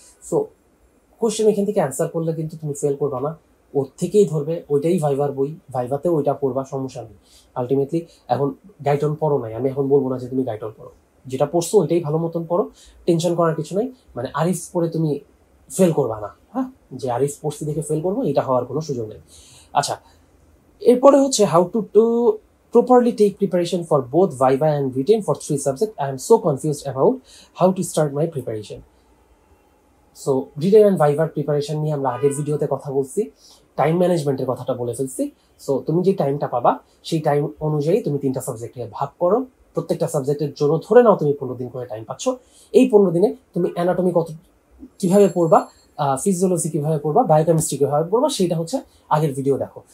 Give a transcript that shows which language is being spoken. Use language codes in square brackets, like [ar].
[bn] So question এখান থেকে answer করলে কিন্তু তুমি ফেল করবা না, ওর থেকেই ধরবে, ওইটাই ভাইভার বই, ভাইভাতেও ওইটা পড়বা, সমস্যা নেই। আলটিমেটলি এখন গাইটন পড়ো নাই, আমি এখন বলবো না যে তুমি গাইটন পড়ো, যেটা পড়ছো ওইটাই ভালো মতন পড়ো, টেনশন করার কিছু নাই। মানে আরিফ পড়ে তুমি ফেল করবা না, হ্যাঁ, যে আরিফ পড়ছি দেখে ফেল করবো, এটা হওয়ার কোনো সুযোগ নেই। আচ্ছা, এরপরে হচ্ছে [en] How to properly take preparation for both viva and written for 3 subjects. I am so confused about how to start my preparation. [bn] So written and ভাইভার preparation নিয়ে আমরা আগের ভিডিওতে কথা বলছি, টাইম ম্যানেজমেন্টের কথাটা বলে ফেলছি। সো তুমি যে টাইমটা পাবা, সেই টাইম অনুযায়ী তুমি 3টা সাবজেক্টে ভাগ করো, প্রত্যেকটা সাবজেক্টের জন্য ধরে নাও তুমি 15 দিন করে টাইম পাচ্ছ। এই 15 দিনে তুমি অ্যানাটমি কিভাবে পড়বা, ফিজিওলজি কিভাবে পড়বা, বায়োকেমিস্ট্রি কিভাবে পড়বা, সেটা হচ্ছে আগের ভিডিও দেখো।